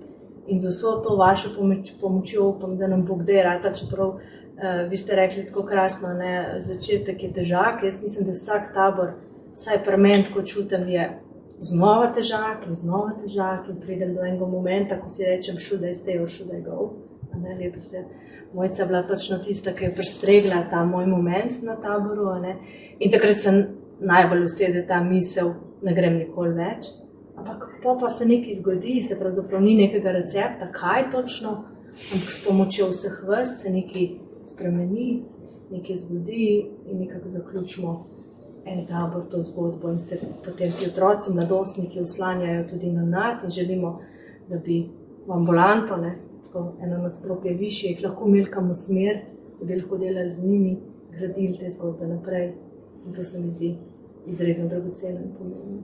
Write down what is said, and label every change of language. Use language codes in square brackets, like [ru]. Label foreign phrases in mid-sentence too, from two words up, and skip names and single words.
[sl] In z vso to vašo pomočjo upam, da nam Bog kdaj rata, čeprav vi ste rekli tako krasno, začetek je težak. Jaz mislim, da vsak tabor, vsaj pri meni, tako čutim, je znova težak in pridem do enega momenta, ko si rečem, [en] should I stay or should I go. [sl] Lepo se Mojca bila točno tista, ki je prestregla ta moj moment na taboru. In takrat se najbolj usede ta misel, ne grem nikoli več. Ampak pa se nekaj zgodi, se pravzaprav ni nekega recepta, kaj točno, ampak s pomočjo vseh vrst se nekaj spremeni, nekaj zgodi in nekako zaključimo en tabor, to zgodbo in se potem ti otroci, mladostniki oslanjajo tudi na nas in želimo, da bi v ambulanto, tako eno nadstropje višje, jih lahko melkamo smer, da bi lahko delali z njimi, gradili te zgodbe naprej in to se mi zdi izredno dragoceno in pomembno.